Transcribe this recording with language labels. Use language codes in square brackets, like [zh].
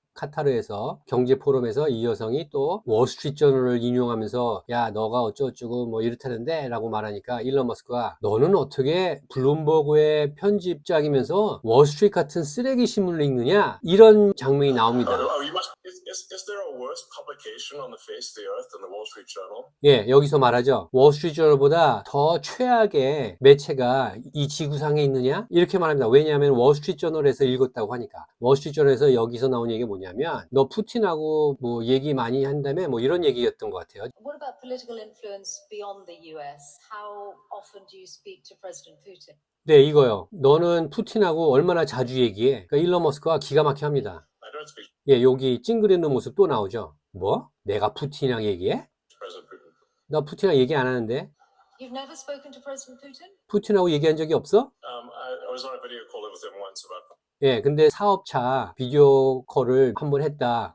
[ko] 카타르에서 경제 포럼에서 이 여성이 또 월스트리트 저널을 인용하면서 야 너가 어쩌고저쩌고 뭐 이렇다는데 라고 말하니까 일론 머스크가 너는 어떻게 블룸버그의 편집장이면서 월스트리트 같은 쓰레기 신문을 읽느냐 이런 장면이 나옵니다. [en] Is there a worse publication on the face of the earth than the Wall Street Journal? [ko] 예, 여기서 말하죠. 월스트리트 저널보다 더 최악의 매체가 이 지구상에 있느냐? 이렇게 말합니다. 왜냐하면 월스트리트 저널에서 읽었다고 하니까. 월스트리트 저널에서 여기서 나온 얘기가 뭐냐면 너 푸틴하고 뭐 얘기 많이 한다며 뭐 이런 얘기였던 것 같아요. [en] What about political influence beyond the US? How often do you speak to President Putin? [ko] 네, 이거요. 너는 푸틴하고 얼마나 자주 얘기해? 그러니까 일론 머스크가 기가 막혀 합니다. [en] I don't speak [ko] 예, 여기 찡그리는 모습 또 나오죠. 뭐? 내가 푸틴이랑 얘기해? [en] to President Putin. [ko] 나 푸틴이랑 얘기 안 하는데? [en] You've never spoken to President Putin? [ko] 푸틴하고 얘기한 적이 없어? [en] I was on a video call with him once about [ko] 예, 근데 사업차 비디오 콜을 한 번 했다.